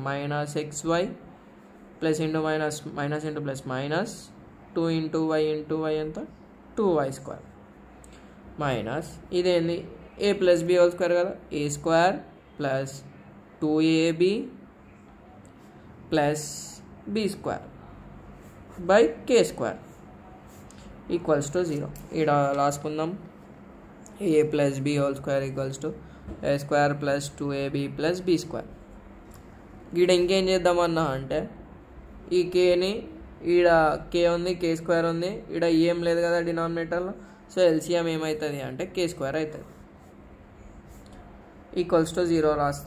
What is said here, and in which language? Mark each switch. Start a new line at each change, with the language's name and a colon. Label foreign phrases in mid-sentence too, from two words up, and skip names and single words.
Telugu: -xy
English: plus into minus minus into plus minus
Telugu: 2 × y × y ఎంత 2y² మైనస్ ఇదేంది a + b (² కదా, a² + 2ab + b² /k² = 0. ఇక్కడ రాసుకుందాం, a + b (² = a² + 2ab + b². ఈడ ఇంకేం చేద్దామన్నా అంటే ఈ కేని ఈడ k ఉంది, k² ఉంది, ఈడ ఏం లేదు కదా డినామినేటర్లో. సో ఎల్సిఎం ఏమవుతుంది అంటే k² అవుతుంది, =0 రాస్తాం.